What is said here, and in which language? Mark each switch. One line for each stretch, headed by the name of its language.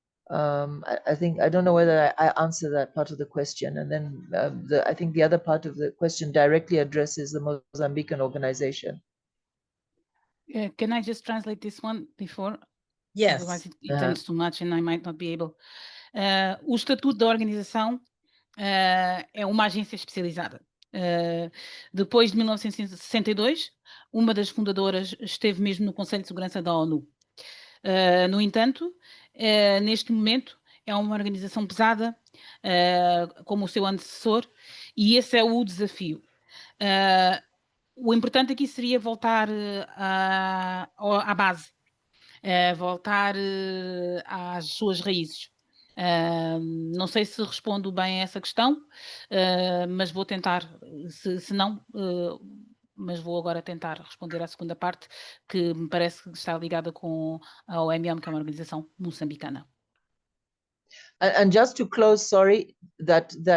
English: I think, I don't know whether I answer that part of the question, and then I think the other part of the question directly addresses the Mozambican organization. Can I just translate this one before? Yes. Otherwise it turns too much and I might not be able.
Portuguese: O estatuto da organização é uma agência especializada. Depois de 1962, uma das fundadoras esteve mesmo no Conselho de Segurança da ONU. No entanto, neste momento é uma organização pesada, como o seu antecessor, e esse é o desafio. O importante aqui seria voltar à base, voltar às suas raízes. Não sei se respondo bem a essa questão, mas vou tentar, se não, mas vou agora tentar responder à segunda parte, que me parece que está ligada com a OMM, que é uma organização moçambicana.
English: And just to close, sorry, that